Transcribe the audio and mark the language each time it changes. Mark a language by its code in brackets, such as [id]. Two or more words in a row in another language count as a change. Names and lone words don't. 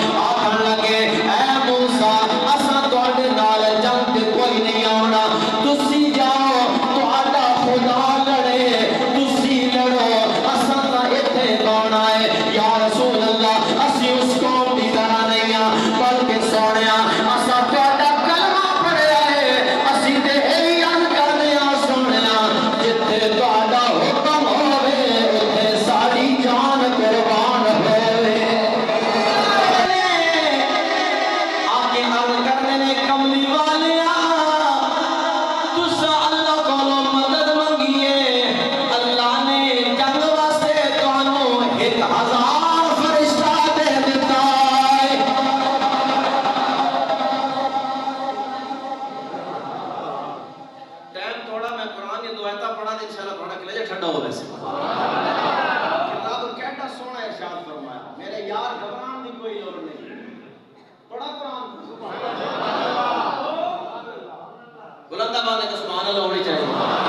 [pa] آکھن لگے اے موسیٰ اساں تواڈے نال جنگ تے کوئی نہیں آونا، تسی جاؤ خدا لڑے تسی لڑو، اساں تا ایتھے کون آئے [ar] یا رسول اللہ، [pa] اسی اس قوم دی طرح نہیں ہاں، بلکہ سونیا اساں تہاڈا کلمہ پڑھیا ہے، اسی تے یہی عرض کرنے ہاں سونیا جتھے تہاڈا حکم ہوے اوتھے ساری جان قربان ہوے۔ آگے عرض کرنے نے کملی والیا تسا اللہ کولو مدد منگیے، اللہ نے جنگ واسطے تانوں 1000 فرشتہ دے دیتا ہے۔ ٹائم تھوڑا میں قرآن کی دو آیتاں پڑھا دے انشاءاللہ تھوڑا کلیجہ ٹھنڈا ہو ویسے رب کیڈا سونا ارشاد فرمایا، میرے یار گھبران دی کوئی لوڑ نہیں، پڑھا قرآن بلند آواز ہے کہ [ar] سبحان اللہ [pa] ہونی چاہیے۔